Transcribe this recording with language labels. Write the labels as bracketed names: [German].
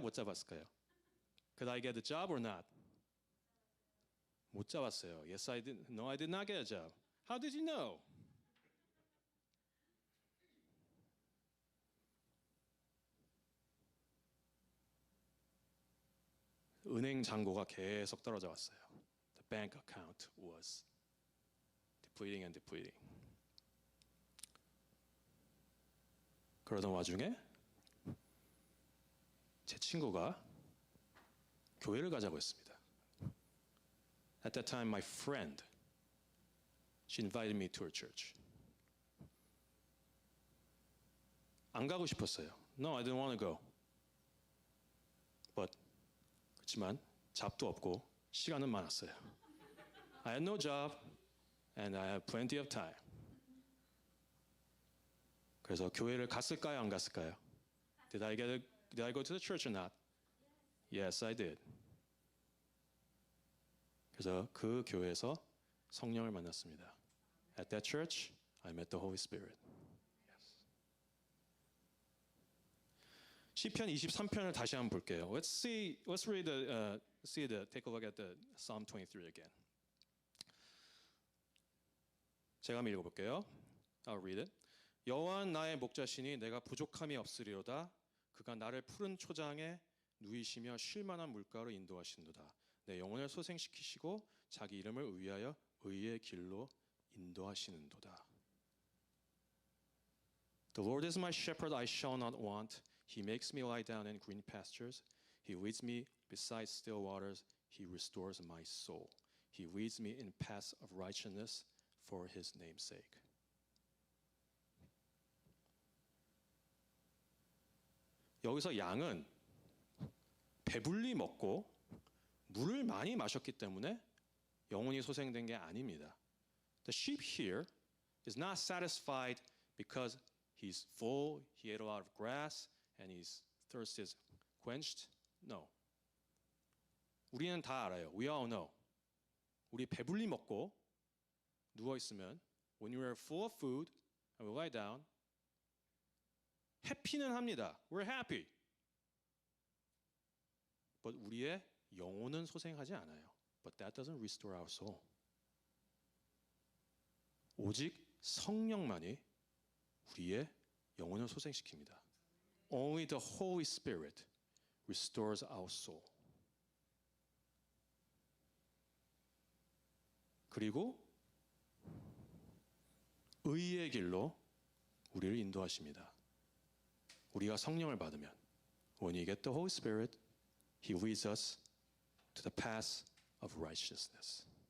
[Korean] 못 잡았을까요? [English] Could I get a job or not? [Korean] 못 잡았어요. [English] Yes, I did. No, I did not get a job. How did you know? [Korean] 은행 잔고가 계속 떨어져 왔어요. [English] The bank account was depleting and depleting. [Korean] 그러던 와중에 제 친구가 교회를 가자고 했습니다. [English] At that time, my friend, she invited me to her church. [Korean] 안 가고 싶었어요. [English] No, I didn't want to go. [Korean] But 그렇지만 잡도 없고 시간은 많았어요. [English] I had no job and I had plenty of time. [Korean] 그래서 교회를 갔을까요, 안 갔을까요? [English] Did I go to the church or not? Yes, I did. [Korean] 그래서 그 교회에서 성령을 만났습니다. [English] At that church, I met the Holy Spirit. Yes. [Korean] 시편 23편을 다시 한번 볼게요. [English] Let's read take a look at the Psalm 23 again. [Korean] 제가 한번 읽어볼게요. [English] I'll read it. [Korean] 여호와는 나의 목자시니 내가 부족함이 없으리로다. 그가 나를 푸른 초장에 누이시며 쉴만한 물가로 인도하신도다. 내 영혼을 소생시키시고 자기 이름을 위하여 의의 길로 인도하시는도다. [English] The Lord is my shepherd, I shall not want. He makes me lie down in green pastures. He leads me beside still waters. He restores my soul. He leads me in paths of righteousness for his name's sake. [Korean] 여기서 양은 배불리 먹고 물을 많이 마셨기 때문에 영혼이 소생된 게 아닙니다. [English] The sheep here is not satisfied because he's full, he ate a lot of grass, and his thirst is quenched. No. [Korean] 우리는 다 알아요. [English] We all know. [Korean] 우리 배불리 먹고 누워 있으면 [English] when you are full of food and we lie down, [Korean] 해피는 합니다. [English] We're happy. [Korean] But 우리의 영혼은 소생하지 않아요. [English] But that doesn't restore our soul. [Korean] 오직 성령만이 우리의 영혼을 소생시킵니다. [English] Only the Holy Spirit restores our soul. [Korean] 그리고 의의 길로 우리를 인도하십니다. 우리가 성령을 받으면 [English] when you get the Holy Spirit, He leads us to the path of righteousness.